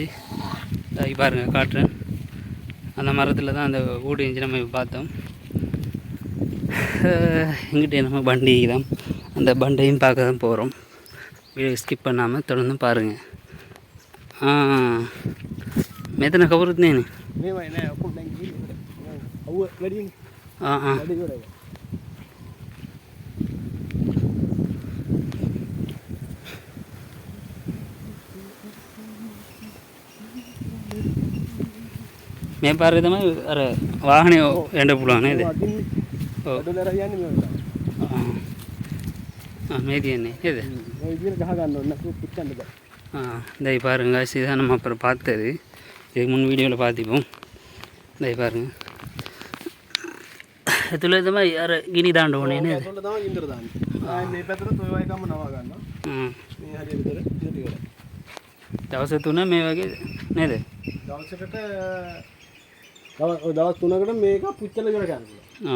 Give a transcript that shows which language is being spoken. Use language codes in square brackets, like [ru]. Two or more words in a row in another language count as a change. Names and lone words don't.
[ta] இதாகி பாருங்கள் காட்டுறேன். அந்த மரத்தில் தான் அந்த ஊடு இருந்துச்சு. நம்ம இப்போ பார்த்தோம். எங்கிட்ட நம்ம பண்டி தான், அந்த பண்டையும் பார்க்க தான் போகிறோம். [en] video skip [ta] பண்ணாமல் தொடர்ந்து பாருங்கள். [si] මෙතන කවුරුත් නෑනේ. මේවයි නෑ ඔක්කොම දැන් ගිහින් අවුව වැඩිනේ. වැඩි ඉවරයි. මේ පාරේ තමයි අර වාහනේ යන්න පුළුවන් නේද? ඔව්. අඩුවල යන්නේ මේවා. මේ තියන්නේ නේද? මේ විදිහට ගහ ගන්න ඕන නැත්නම් පුච්චන්න බෑ. [ta] இதை பாருங்க இதுதான் நம்ம அப்புறம் பார்த்தது இதுக்கு முன் வீடியோவில் பார்த்திப்போம் இதை பாருங்க [si] එතුළ තමයි අර ගිනි දාන්න ඕනේ නේද? ඒතකොට තමයි ගින්දර දාන්නේ. මේ පැත්තට ඔය වගේ කම නවා ගන්නවා. මේ හරිය විතර ඉතින් ඉවරයි. දවස් 3 මේ වගේ නේද? දවසකට දවස් 3කට මේක පුච්චලා ඉවර ගන්නවා.